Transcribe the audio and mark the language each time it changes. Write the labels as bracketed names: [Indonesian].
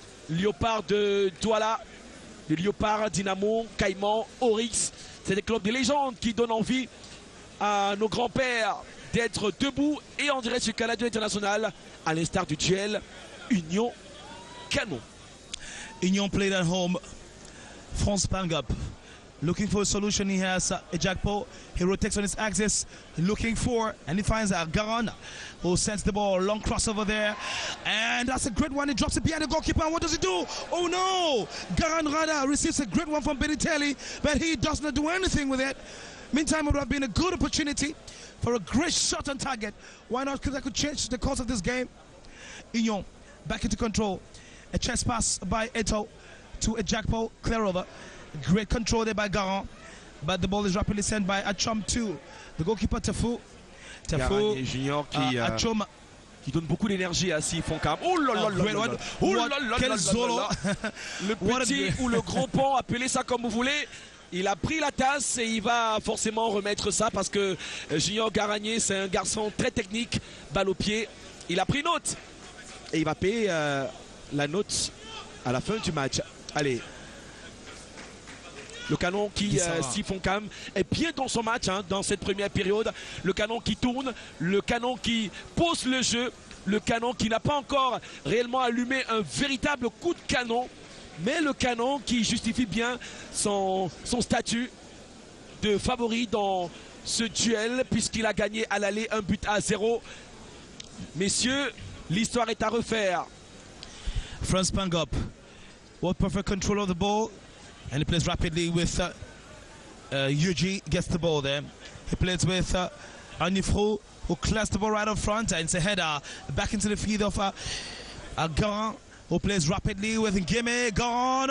[French] Léopard de Douala, le Léopard, Dynamo, Caïman, Oryx. C'est des clubs de légende qui donnent envie à nos grands-pères d'être debout et en direct sur Canal International, à l'instar du duel Union Canon. [English] Union played at home. France Pangop looking for a solution. He has Ejakpo. He rotates on his axis, looking for, and he finds Garan, who sends the ball long crossover there, and that's a great one. He drops it behind the goalkeeper. And what does he do? Oh no! Garan Rada receives a great one from Benitelli, but he does not do anything with it. Meantime, it would have been a good opportunity for a great shot on target. Why not? Because that could change the course of this game. Union back into control. A chest pass by Eto to Ejakpo, clear over. Great control there by Garan, but the ball is rapidly sent by Achom to the goalkeeper Tafou. [French] Tafou Junior qui donne beaucoup d'énergie à Sifonkam. Oh là là là là, oh là là là là, le petit ou le gros pont, appelez ça comme vous voulez. Il a pris la tasse et il va forcément remettre ça parce que Junior Garagné, c'est un garçon très technique, balle au pied. Il a pris note et il va payer la note à la fin du match. Allez. Le Canon qui, Sifonkam, est bien dans son match, hein, dans cette première période. Le Canon qui tourne, le Canon qui pose le jeu, le Canon qui n'a pas encore réellement allumé un véritable coup de canon. Mais le Canon qui justifie bien son statut de favori dans ce duel puisqu'il a gagné à l'aller 1-0. Messieurs, l'histoire est à refaire. [English] France Pangop, what perfect control of the ball, and he plays rapidly with Yuji, gets the ball there. He plays with Anifro, who clears the ball right up front, and it's a header back into the field of Garan, who plays rapidly with Gimme. Gone.